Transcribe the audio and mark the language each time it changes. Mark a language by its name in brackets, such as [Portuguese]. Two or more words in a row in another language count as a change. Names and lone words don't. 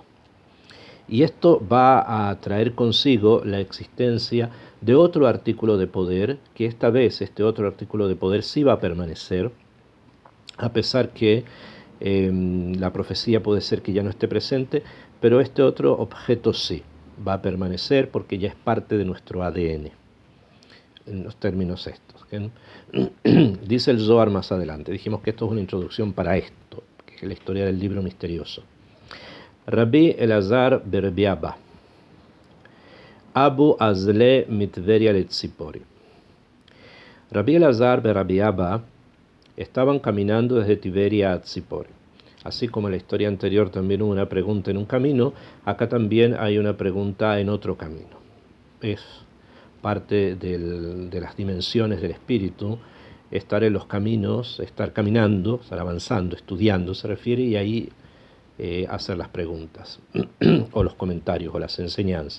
[Spanish] Y esto va a traer consigo la existencia de otro artículo de poder, que esta vez este otro artículo de poder sí va a permanecer, a pesar que la profecía puede ser que ya no esté presente, pero este otro objeto sí va a permanecer porque ya es parte de nuestro ADN, en los términos estos. Dice el Zohar más adelante, dijimos que esto es una introducción para esto, que es la historia del libro misterioso. [Aramaic] רבי אלעזר ורבי אבא, הוו אזלי מטבריה לציפורי. [Spanish] Rabbi Elazar Berrabi Abba estaban caminando desde Tiberia a Tzipori. Así como en la historia anterior también hubo una pregunta en un camino, acá también hay una pregunta en otro camino. Es parte de las dimensiones del espíritu, estar en los caminos, estar caminando, estar avanzando, estudiando, se refiere, y ahí hacer las preguntas, o los comentarios, o las enseñanzas.